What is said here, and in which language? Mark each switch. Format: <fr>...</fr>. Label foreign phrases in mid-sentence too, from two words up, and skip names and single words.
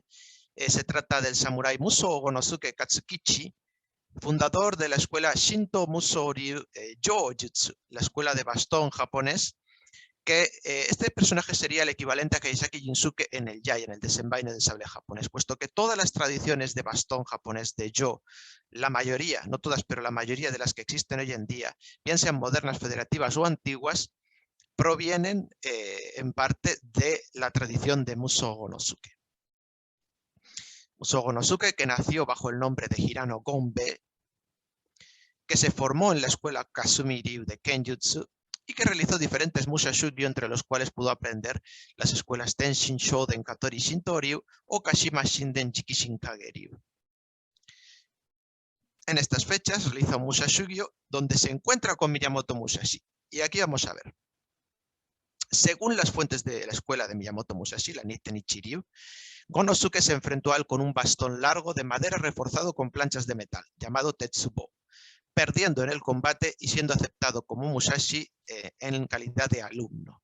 <es>Se trata del samurái Musou Gonosuke Katsukichi, fundador de la escuela Shinto Musou Ryu Jōjutsu, la escuela de bastón japonés, que este personaje sería el equivalente a Kaisaki Jinsuke en el Yai, en el desenvaine del sable japonés, puesto que todas las tradiciones de bastón japonés de Yo, la mayoría, no todas, pero la mayoría de las que existen hoy en día, bien sean modernas, federativas o antiguas, provienen en parte de la tradición de Musogo no Suke. Musogo no Suke, que nació bajo el nombre de Hirano Gonbe, que se formó en la escuela Kasumi Ryu de Kenjutsu y que realizó diferentes Musashugyo, entre los cuales pudo aprender las escuelas Tenshin Shoden Katori Shinto Ryu o Kashima Shinden Jikishin Kage Ryu. En estas fechas realiza un Musashugyo donde se encuentra con Miyamoto Musashi. Y aquí vamos a ver. Según las fuentes de la escuela de Miyamoto Musashi, la Nittenichi Ryu, Gonosuke se enfrentó a él con un bastón largo de madera reforzado con planchas de metal, llamado Tetsubo, perdiendo en el combate y siendo aceptado como Musashi en calidad de alumno.</es>